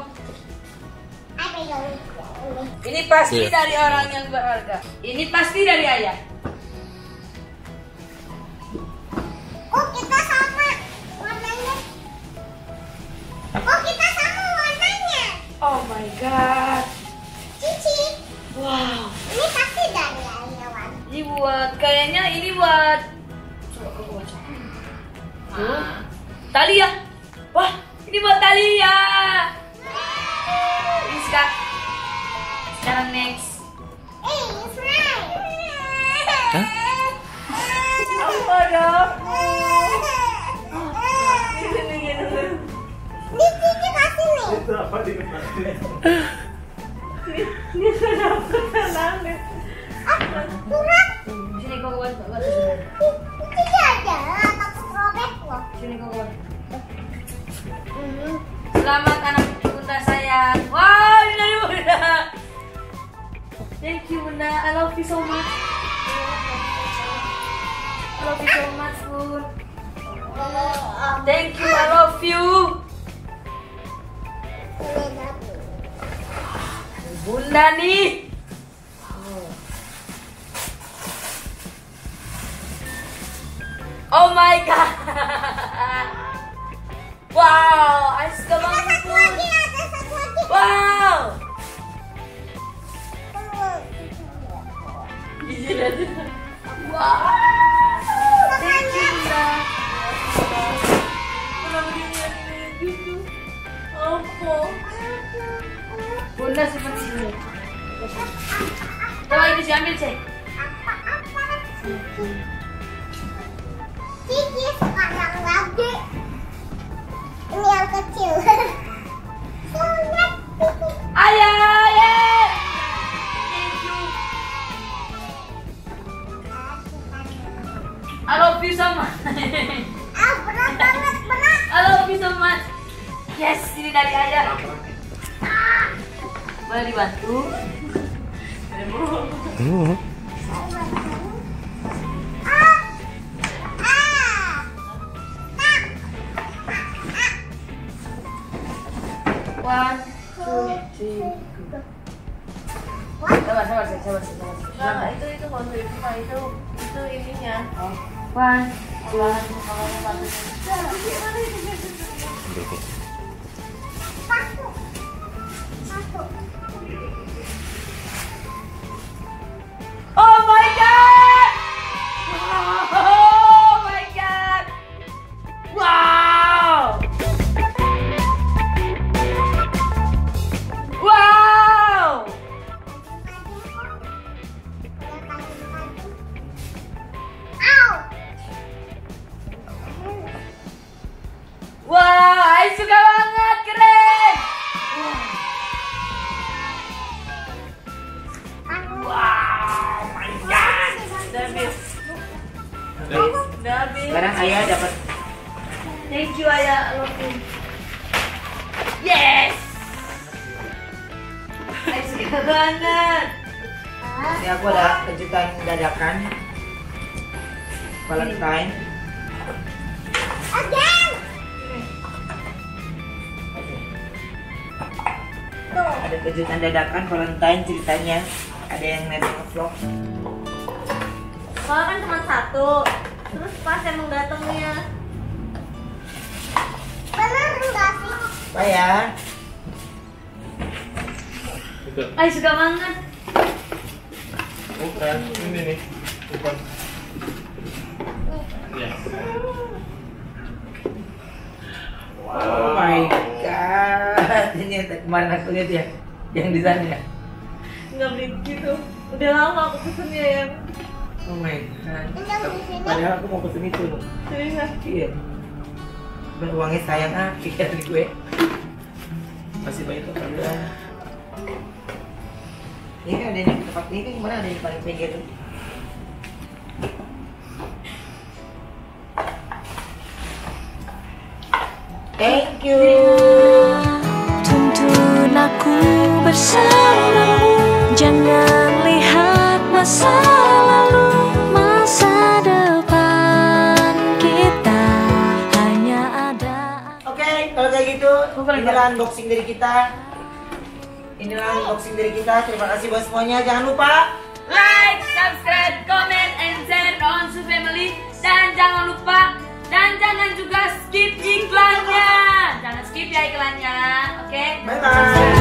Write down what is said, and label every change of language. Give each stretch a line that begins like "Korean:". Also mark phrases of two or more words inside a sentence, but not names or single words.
Indonesian: Apa yang Ini pasti Iya. dari orang yang berharga. Ini pasti dari Ayah. Oh, kita sama warnanya. Oh, kita sama warnanya.
English: Oh my god.
Indonesian: Cici. Wow. Ini pasti dari Ayawan. Ini buat kayaknya ini buat coba Koko baca. Tuh. Talia. Wah, ini buat Talia. Ini sekarang next.
English: It's right.
Indonesian: Hah? Apa dong? Di sini kasih nih. Itu apa di kepala? Ini sudah perkenalan. Surat. Sini Koko baca. Ini aja. Aku robek loh. Sini Koko. Selamat anak Bunda sayang. Wow, ini dari Bunda.
English: Thank you Bunda. I love you so much. I love you so much, Bun. Thank you, I love you.
Indonesian: Bunda nih.
English: Oh my god.
Indonesian: Wow, I suka banget Bun. Ada satu lagi. Wow. Wow.
English: Thank you Bunda.
Indonesian: Kenapa dia ngeliatin gitu? Bunda simpan di sini. Coba ini diambil cek. Cici sekarang lagi. Ini yang kecil. Sunat. Ayah,
English: thank you. I love you so much.
Indonesian: Berat banget, berat.
English: I love you so much. Yes,
Indonesian: ini dari ayah. Boleh dibantu?
English: One, two, three, go.
Indonesian: Sabar. Nah, itu kalau itu mah itu ininya. One, Olahan makanannya batunya.
English: oh my god! Oh my god! Wow! Wow!
Indonesian: Wow, I suka banget, keren!
English: Wow, my god!
Indonesian: Udah habis. Udah habis. Sekarang ayah dapat.
English: Thank you, ayah. Love you. Yes!
Indonesian: I suka banget. Ini aku ada kejutan dadakan. Valentine. Again. Ada kejutan dadakan Valentine ceritanya. Ada yang nebeng vlog. Soalnya kan cuma satu. Terus pas emang datangnya. Bener enggak sih? Apa ya? I suka banget. Bukan, ini nih. Bukan. Ya.
English: Oh my god.
Indonesian: Ini yang kemarin aku lihat ya. Yang di sana ya. Nggak beli gitu. Udah lama aku pesen ya.
English: Oh my god.
Indonesian: Yang di sini. Padahal aku mau pesen itu loh. Serius. Iya. Dan uangnya sayang pikiran gue. Masih banyak keperluan. Ini kan ada di tempat ini kan kemana ada di paling pinggir tuh.
English: Thank you.
Indonesian: Tuntun aku bersamamu, jangan lihat masa lalu, masa depan kita hanya ada. Oke, kalau kayak gitu, inilah unboxing dari kita. Terima kasih buat semuanya. Jangan lupa
English: Like, subscribe, comment, and share on Su Family.
Indonesian: Dan jangan lupa, dan jangan juga skip iklannya. Jangan skip ya iklannya, oke?
English: bye bye.